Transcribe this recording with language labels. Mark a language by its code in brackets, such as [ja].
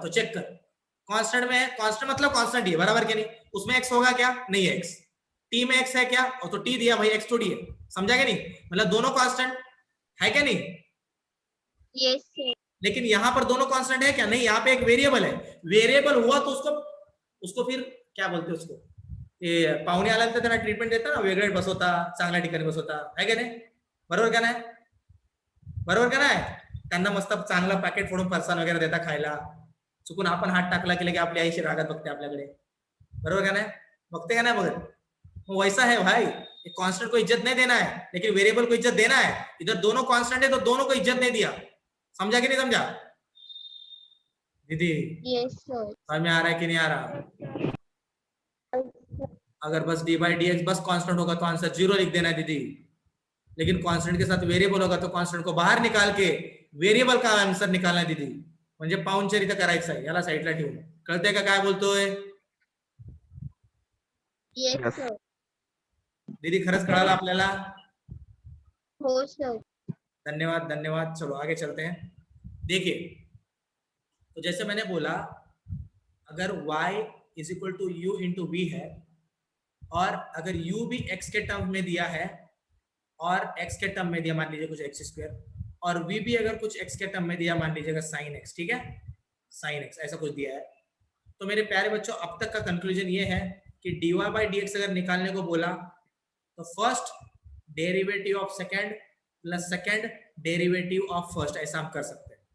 [hi] तो चेक कर, कांस्टेंट में है, कांस्टेंट मतलब कांस्टेंट ही है, बराबर क्या नहीं? उसमें एक्स होगा क्या? नहीं है एक्स। टी में एक्स है क्या? और तो टी दिया भाई, एक्स तो डी है। समझा क्या नहीं? मतलब दोनों कांस्टेंट है क्या नहीं? [en] Yes sir. [hi] लेकिन यहाँ पर दोनों कांस्टेंट है क्या? नहीं, यहाँ पे एक वेरिएबल है। वेरिएबल हुआ तो उसको फिर क्या बोलते हैं? उसको [mr] पाहुणे आला तर त्यांना ट्रीटमेंट देता ना, वेगळे बसवता, चांगल्या ठिकाणी बसवता, है का नाही? बरोबर का नाही? बरोबर का नाही? त्यांना मस्त चांगलं पॅकेट फोडून फरसाण वगैरे देता खायला. चुकून आपण हात टाकला की लगे आपली आईशी रागात बघते आपल्याकडे. बरोबर का नाही? बघते का नाही बघत? [hi] वैसा है भाई, कांस्टेंट को इज्जत नहीं देना है, लेकिन वेरिएबल को इज्जत देना है। इधर दोनों कांस्टेंट है तो दोनों को इज्जत नहीं दिया। समझा कि नहीं समझा दीदी? [en] Yes sir. [hi] समझ में आ रहा है कि नहीं आ रहा? अगर बस डी बाई डी एक्स बस कांस्टेंट होगा तो आंसर 0 लिख देना है दीदी, लेकिन कांस्टेंट के साथ वेरिएबल होगा तो कांस्टेंट को बाहर निकाल के वेरिएबल का आंसर निकालना है दीदी. [mr] म्हणजे पाऊंडच्या इथं करायचं आहे, याला साईडला ठेवून. कळतंय का काय बोलतोय? [en] Yes sir. [mr] दीदी खरंच कळालं आपल्याला? हो सर. [hi] धन्यवाद धन्यवाद. चलो आगे चलते हैं. देखिए, तो जैसे मैंने बोला, अगर y is equal to you into we है और अगर u भी x के टर्म में दिया है और x के टर्म में दिया, मान लीजिए कुछ x स्क्वायर, और v भी अगर कुछ x के टर्म में दिया, मान लीजिएगा sin x, ठीक है, sin x ऐसा कुछ दिया है, तो मेरे प्यारे बच्चों अब तक का कंक्लूजन ये है कि dy बाई dx अगर निकालने को बोला तो first derivative of second plus second derivative of first, ऐसा हम कर सकते हैं.